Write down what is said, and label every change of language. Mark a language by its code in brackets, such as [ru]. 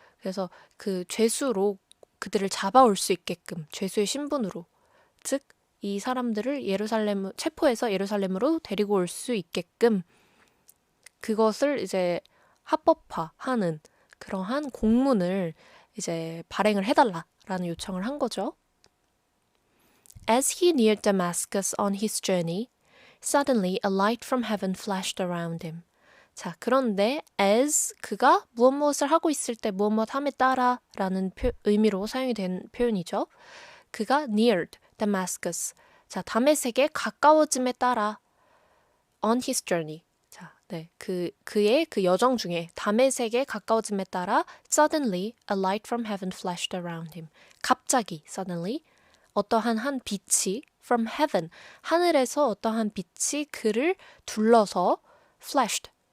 [ko] 그래서 그 죄수로 그들을 잡아올 수 있게끔 죄수의 신분으로 즉 이 사람들을 체포해서 예루살렘으로 데리고 올 수 있게끔 그것을 이제 합법화하는 그러한 공문을 이제 발행을 해달라라는 요청을 한 거죠. [en] As he neared Damascus on his journey, suddenly a light from heaven flashed around him. [ko] 자, 그런데 as 그가 무엇을 하고 있을 때 무엇 함에 따라라는 의미로 사용이 된 표현이죠. [en] 그가 neared Damascus. [ko] 자, 다메섹에 가까워짐에 따라 [en] on his journey. [ko] 자, 네, 그의 그 여정 중에 다메섹에 가까워짐에 따라 [en] suddenly a light from heaven flashed around him. [ko] 갑자기 suddenly 어떠한 한 빛이 [en] from heaven [ko] 하늘에서 어떠한 빛이 그를 둘러서 flashed.